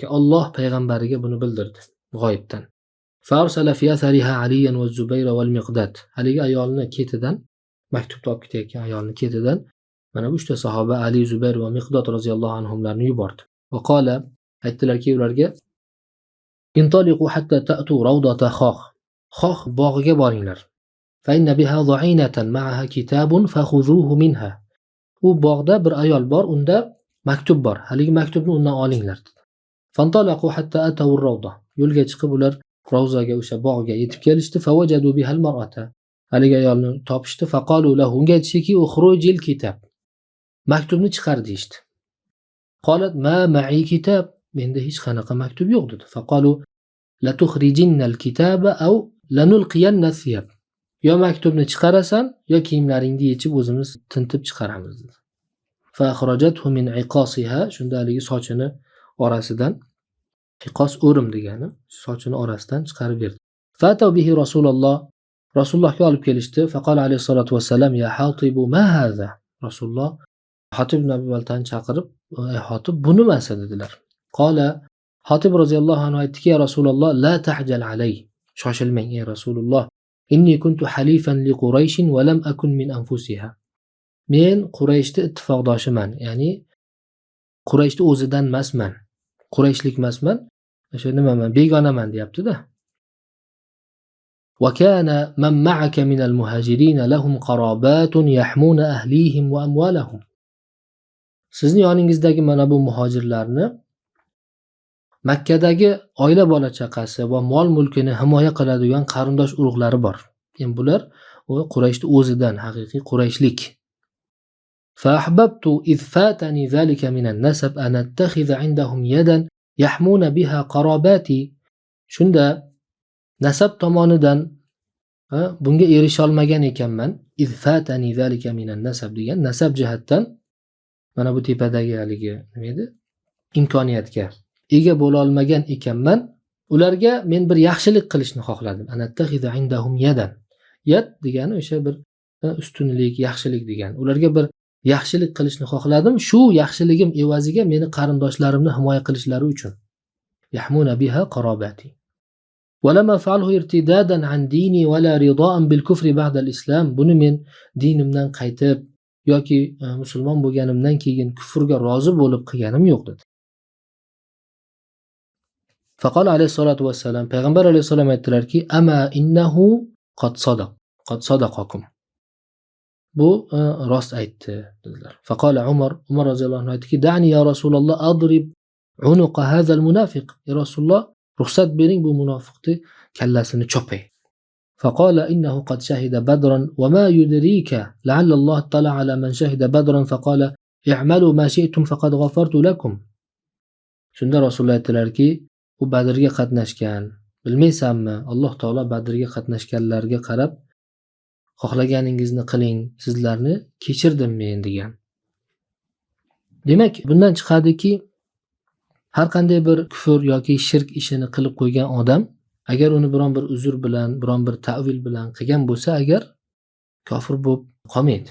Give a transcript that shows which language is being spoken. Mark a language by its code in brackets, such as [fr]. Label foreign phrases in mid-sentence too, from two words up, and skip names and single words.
[uz] Alloh payg'ambariga buni bildirdi g'oyibdan. [ar] فأرسل في أثرها عليا والزبير والمقداد. [uz] Haligi ayolni ketidan, maktubni olib ketayotgan ayolni ketidan mana bu uchta sahoba Ali, Zubayr va Miqdad roziyallohu anhumlarni yubordi. [ar] وقال [uz] aytdilarki ularga [ar] انطلقوا حتى تأتوا روضة خاخ. [uz] Xoh bog'iga boringlar. [ar] فإن بها ظعينة معها كتاب فخذوه منها. [uz] U bog'da bir ayol bor, unda maktub bor, haligi maktubni undan olinglar dedi. [ar] فانطلقوا حتى أتوا الروضة. [uz] Yo'lga chiqib ular ravzaga, o'sha bog'ga yetib kelishdi. [ar] فوجدوا بها المرأة. [uz] Haligi ayolni topishdi. [ar] فقالوا له, [uz] unga aytishki, [ar] "أخرجي الكتاب." [uz] Maktubni chiqar deyishdi. [ar] قالت ما معي كتاب. [uz] Menda hech qanaqa maktub yo'q dedi. [ar] فقالوا لتخرجن الكتاب أو لنلقين الثياب. [uz] Yo maktubni chiqarasan, yo kiyimlaringni yechib o'zimiz tintib chiqaramiz dedi. [ar] فأخرجته من عقاصها. [uz] Shunda haligi sochini orasidan, iqos o'rim degani, sochini orasidan chiqarib berdi. [ar] فأتوا به رسول الله. [uz] Rasulullohga olib kelishdi. [ar] فقال عليه الصلاة والسلام يا حاطب ما هذا? [uz] Rasululloh Hatib ibn Abi Baltani chaqirib, ey Hatib, bu nimasi dedilar. [ar] قال حاطب رضي الله عنه aytdiki, يا رسول الله لا تعجل علي. [uz] Shoshilmang ey Rasululloh. [ar] إني كنت حليفا لقريش ولم أكن من أنفسها. [uz] Men Qurayshning ittifoqdoshiman, ya'ni Qurayshning o'zidan emasman. Qurayshlik emasman. O'sha nimaman, begonaman deyapti-da. [ar] وكان من معك من المهاجرين لهم قرابة يحمون أهليهم وأموالهم. [uz] Sizning yoningizdagi mana bu muhojirlarni Makkadagi oila bola chaqasi va mol mulkini himoya qiladigan qarindosh urug'lari bor. Endi bular Qurayshning o'zidan, haqiqiy Qurayshlik. [ar] فأحببت إذ فاتني ذلك من النسب أن أتخذ عندهم يدا يحمون بها قرابتي. [uz] Shunda nasab tomonidan bunga erisha olmagan ekanman. [ar] إذ فاتني ذلك من النسب [uz] degan nasab jihatdan mana bu tepadagi haligi nima edi? Imkoniyatga ega bo'la olmagan ekanman. Ularga men bir yaxshilik qilishni xohladim. [ar] أن أتخذ عندهم يدا. [uz] Yad degani o'sha bir ustunlik, yaxshilik degani. Ularga bir yaxshilik qilishni xohladim. Shu yaxshiligim evaziga meni qarindoshlarimni himoya qilishlari uchun. [ar] يحمون بها قرابتي. ولم أفعله ارتدادا عن ديني ولا رضا بالكفر بعد الإسلام. [uz] Buni men dinimdan qaytib yoki musulmon bo'lganimdan keyin kufrga rozi bo'lib qilganim yo'q dedi. [ar] فقال عليه الصلاة والسلام, [uz] payg'ambar alayhisalom aytdilarki, [ar] أما إنه قد صدقكم. [uz] Bu rost aytdi dedilar. [ar] فقال عمر رضي الله عنه aytdiki, دعني يا رسول الله أضرب عنق هذا المنافق. يا رسول الله, [uz] ruxsat bering bu munofiqni kallasini chopay. [ar] فقال إنه قد شهد بدرا وما يدريك لعل الله اطلع على من شهد بدرا فقال اعملوا ما شئتم فقد غفرت لكم. [uz] Shunda Rasululloh aytdilarki, u Badrga qatnashgan. Bilmaysanmi? Alloh taolo Badrga qatnashganlarga qarab, xohlaganingizni qiling, sizlarni kechirdim men degan. Demak, bundan chiqadiki, har qanday bir kufr yoki shirk ishini qilib qo'ygan odam, agar uni biron bir uzr bilan, biron bir ta'vil bilan qilgan bo'lsa, agar kofir bo'lib qolmaydi.